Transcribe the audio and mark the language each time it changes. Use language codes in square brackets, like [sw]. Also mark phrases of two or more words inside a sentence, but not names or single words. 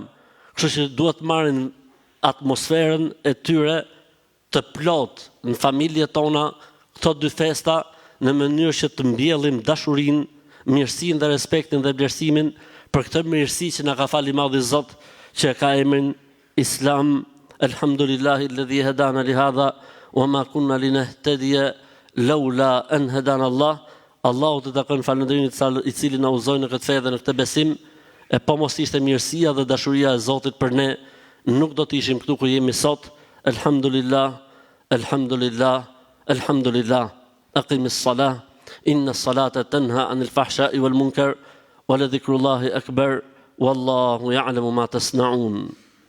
[sq] Kështu që duhet marrin atmosferën e tyre të plot në familjet tona këto 2 festa në mënyrë që të mbjellim dashurinë, mirësinë dhe respektin dhe vlerësimin për këtë mirësi që na ka falë i madhi Zot, që ka emrin Islam. [ar] الحمد لله الذي هدانا لهذا وما كنا لنهتدي لولا أن هدانا الله. [sq] Allahu të takon falënderimin i cili na udhëzoi në këtë fe dhe në këtë besim. E po mos ishte mirësia dhe dashuria e Zotit për ne, nuk do të ishim këtu ku jemi sot. [ar] الحمد لله، الحمد لله، الحمد لله. أقم الصلاة، إن الصلاة تنهى عن الفحشاء والمنكر، ولذكر الله أكبر، والله يعلم ما تصنعون.